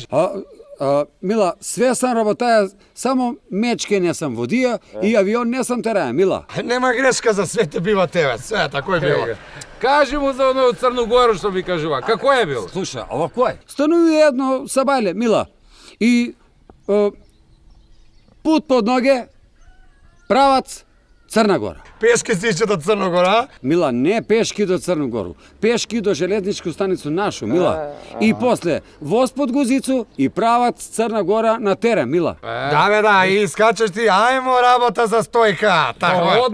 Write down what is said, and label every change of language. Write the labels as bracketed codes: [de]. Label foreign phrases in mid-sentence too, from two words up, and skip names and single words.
[sr] Мила, све сам работаја, само мечке не сам водија и авион не сам тераја, Мила. Нема грешка за свете бива тебе, све тако е било. Кажи му за оно од Црногору што ми кажува. Како е било? Слуша, ова кој? Стануи едно сабајле, Мила. И пут под ноге, Pravac Crna Gora. Peške si iće do Crnogora, a? Mila, ne peški do Crnu Goru, peški do željezničku stanicu našu, Mila. I posle voz pod guzicu i pravac Crna Gora na teren, Mila. Da, i skačeš ti, ajmo rabota za stojka, tako je.